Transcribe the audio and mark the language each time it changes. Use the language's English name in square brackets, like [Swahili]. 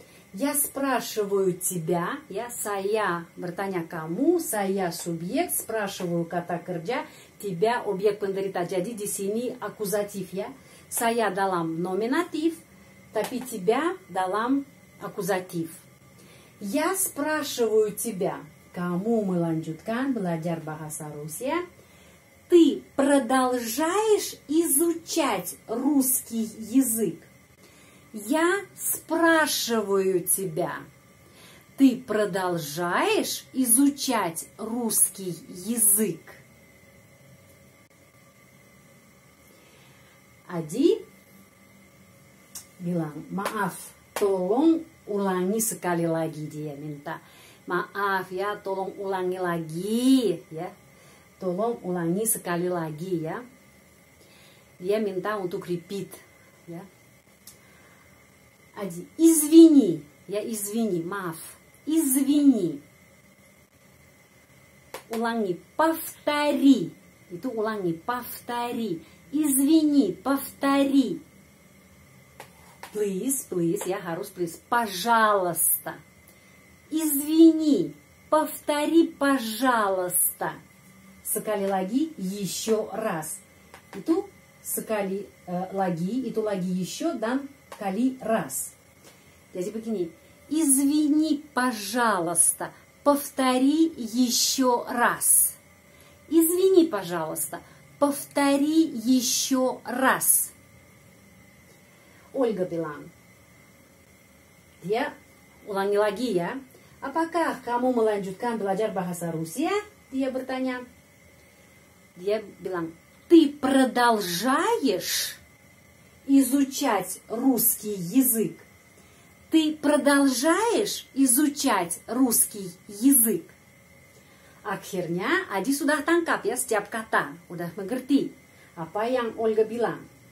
[Russian] Я спрашиваю тебя, [Indonesian] ya, saya bertanya kamu, saya subjek, спрашиваю kata kerja, тебя objek penderita. Jadi di sini akuzatif ya. Saya dalam nominatif, tapi тебя dalam akuzatif. [Russian] Я спрашиваю тебя. [Indonesian] Kamu melanjutkan belajar bahasa Rusia. [Russian] Ты продолжаешь изучать русский язык. Я спрашиваю тебя. Ты продолжаешь изучать русский язык? [Indonesian] Adi bilang, maaf, tolong ulangi sekali lagi, dia minta. Maaf ya, tolong ulangi lagi ya. Tolong ulangi sekali lagi ya. Dia minta untuk repeat ya. [Russian] Adi, извини, ya извини, [Indonesian] maaf, [Russian] извини. [Indonesian] Ulangi, [Russian] повтори, [Indonesian] itu ulangi, [Russian] повтори, извини, повтори. [English] Please, please, [Indonesian] ya harus [English] please, [Russian] пожалуйста. Извини, повтори, пожалуйста. [Indonesian] Sekali lagi, [Russian] еще раз. [Indonesian] Itu sekali lagi, itu lagi [Russian] еще [Indonesian] dan kali [Russian] раз. [Indonesian] Jadi begini. [Russian] Извини, пожалуйста. Повтори еще раз. Извини, пожалуйста. Повтори еще раз. Olga [Indonesian] bilang. Dia ulangi lagi ya. Apakah kamu melanjutkan belajar bahasa Rusia? Dia bertanya. Dia bilang, [Russian] ты продолжаешь изучать русский язык? Ты продолжаешь изучать русский язык? [Indonesian] Akhirnya Adi sudah tangkap ya setiap kata, udah mengerti apa yang Olga bilang.